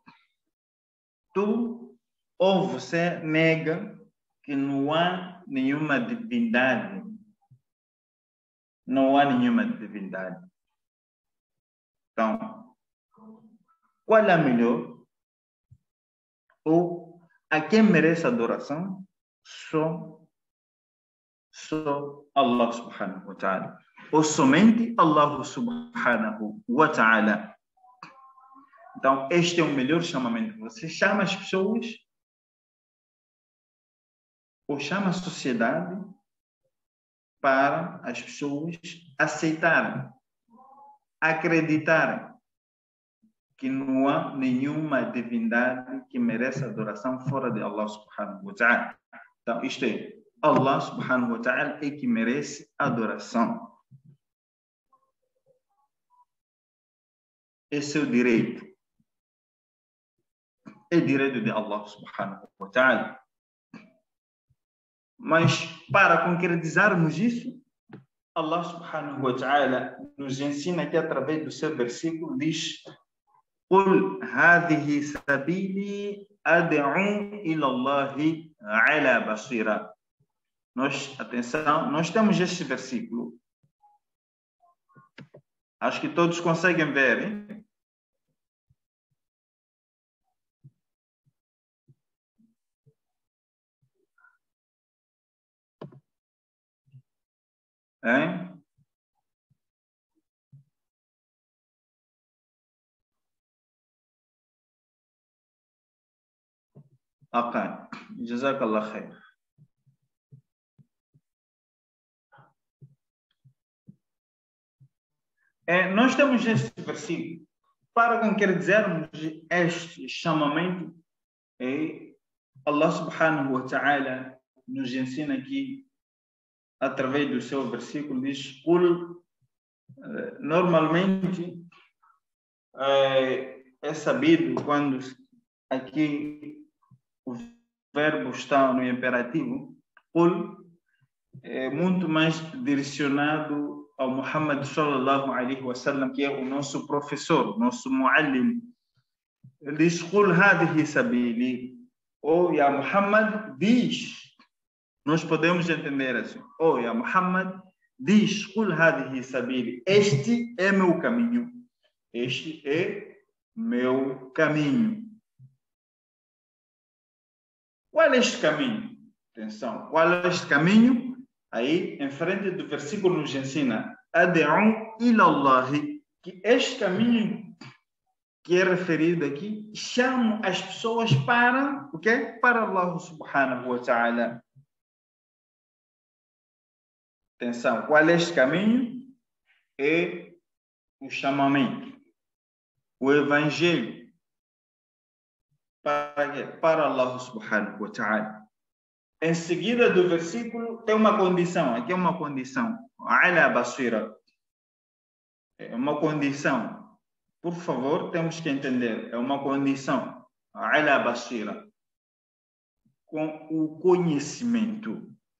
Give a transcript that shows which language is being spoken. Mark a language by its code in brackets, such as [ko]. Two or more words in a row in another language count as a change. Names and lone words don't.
[pt] Tu ou você nega que não há nenhuma divindade. Não há nenhuma divindade. Então, qual é a melhor? Ou a quem merece adoração? Só [ar] الله سبحانه وتعالى. [pt] Ou somente [ar] الله سبحانه وتعالى. [pt] Então, este é o melhor chamamento. Você chama as pessoas, ou chama a sociedade, para as pessoas aceitarem, acreditarem que não há nenhuma divindade que mereça adoração fora de [ar] الله سبحانه وتعالى. [pt] Então, isto é, [ar] الله سبحانه وتعالى [pt] é que merece adoração. Esse é o direito. É direito de [ar] الله سبحانه وتعالى. [pt] Mas para concretizarmos isso, [ar] الله سبحانه وتعالى [pt] nos ensina aqui através do seu versículo, diz: [ar] قُلْ هَذِهِ سَبِيلِي أَدْعُو إِلَى اللَّهِ عَلَى بَصِيرَةٍ. [pt] Atenção, nós temos este versículo. Acho que todos conseguem ver, hein? Hein? Ok. [ar] جزاك الله خير. [pt] Nós temos este versículo para com quer dizermos este chamamento. [ar] الله سبحانه وتعالى [pt] nos ensina aqui através do seu versículo, diz: normalmente é sabido quando aqui o verbo está no imperativo, é muito mais direcionado ao Muhammad [ar] صلى الله عليه وسلم, [pt] que é o nosso professor, nosso muallim. Ele diz: [ar] "قل هذه سبيلي", [pt] ou [ar] يا محمد [pt] diz. Nós podemos entender assim: "Oh, [ar] يا محمد [pt] diz, [ar] قل هذه سبيلي", [pt] este é meu caminho. Este é meu caminho. Qual é este caminho? Atenção, qual é este caminho? Aí, em frente do versículo, nos ensina: [ar] أدعو إلى الله, [pt] que este caminho que é referido aqui, chama as pessoas para o quê? Para [ar] الله سبحانه وتعالى. [pt] Atenção, qual é este caminho? É o chamamento, o evangelho. Para quê? Para [ar] الله سبحانه وتعالى. [pt] Em seguida do versículo tem uma condição, aqui é uma condição, [ar] على بصيرة, [pt] é uma condição, por favor, temos que entender, é uma condição, [ar] على بصيرة, [pt] com o conhecimento.